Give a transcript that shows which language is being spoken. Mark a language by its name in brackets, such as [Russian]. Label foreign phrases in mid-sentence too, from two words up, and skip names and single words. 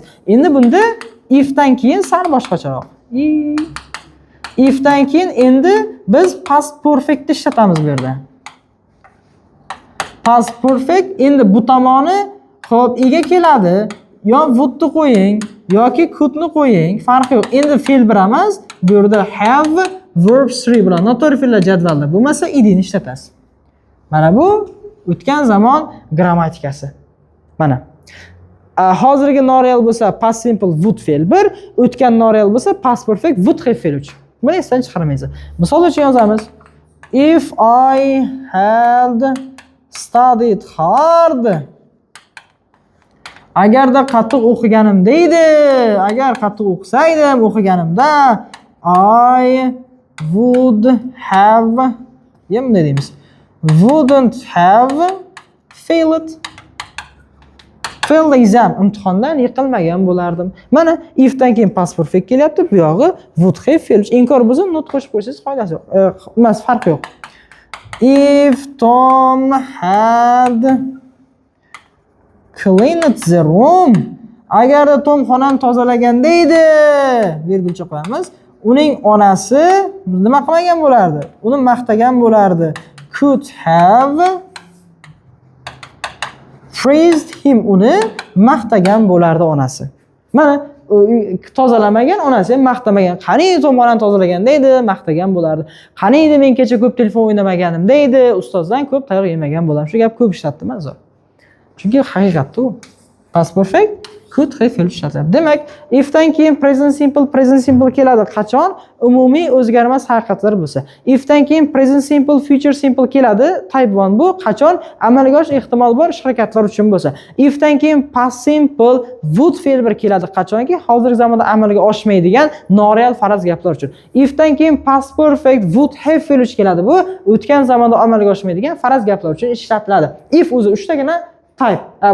[Uzbek] Endi bunda if dan keyin sal boshqacharoq. If dan keyin endi biz [English] past perfect [Uzbek] ni ishlatamiz bu yerda. [English] Past perfect [Uzbek] endi bu tomoni xo'p ega keladi. Yo would ni qo'ying yoki could ni qo'ying, farqi yo'q. Endi fe'l bir emas, bu yerda [English] have verb [Uzbek] 3 bilan noto'g'ri fe'llar jadvalda bo'lmasa id ni ishlatasiz. Mana bu o'tgan zamon grammatikasi. Mana hozirgi noreal bo'lsa [English] past simple would [Uzbek] fe'l 1, o'tgan noreal bo'lsa [English] past perfect would have [Uzbek] fe'l 3. Buni esdan chiqarmaysiz. Misol uchun yozamiz. [English] If I had studied hard. [Uzbek] Agarda qattiq o'qiganimda edi, agar qattiq o'qisaydim, o'qiganimda [English] I would have [Uzbek] bunday deymiz. [English] Wouldn't have failed. Failed exam, [Uzbek] imtihondan yiqilmagan bo'lardim. Mana if dan keyin [English] past perfect [Uzbek] kelyapti, bu yog'i [English] would have failed. [Uzbek] Inkor bo'lsa not qo'shib qo'ysangiz foydasi yo'q. Emas, farqi yo'q. [English] If Tom had cleaned the room. [Uzbek] Agarda Tom xonani tozalaganda edi, virgulcha qo'yamiz. Uning onasi nima qilmagan bo'lardi? Uni maqtagan bo'lardi. [English] Could have praised him, [Uzbek] uni maqtagan bo'lardi onasi. Mana tozalamagan, onasi ham maqtamagan. Qaniydi tomxonani tozalaganda edi, maqtagan bo'lardi. Qaniydi men kecha ko'p telefon o'ynamaganimda edi, ustozdan ko'p tayoq yemagan bo'lardim. Shu gap ko'p ishlatdim men zo'r. Chunki haqiqatda u [English] past perfect could have [Uzbek] fe'l ishlatiladi. Demak, ifdan keyin present simple keladi qachon? Umumiy o'zgarmas haqiqatlar bo'lsa. Ifdan keyin [English] present simple, future simple [Uzbek] keladi. Type 1 bu qachon amalga oshish ehtimol bor ish harakatlar uchun bo'lsa. Ifdan keyin [English] past simple, would [Uzbek] fe'l bir keladi qachonki hozirgi zamonda amalga oshmaydigan noreal faraz gaplar uchun. Ifdan keyin [English] past perfect, would have [Uzbek] fe'l keladi. Bu o'tgan zamonda amalga oshmaydigan faraz gaplar uchun ishlatiladi. If o'zi 3 tagina type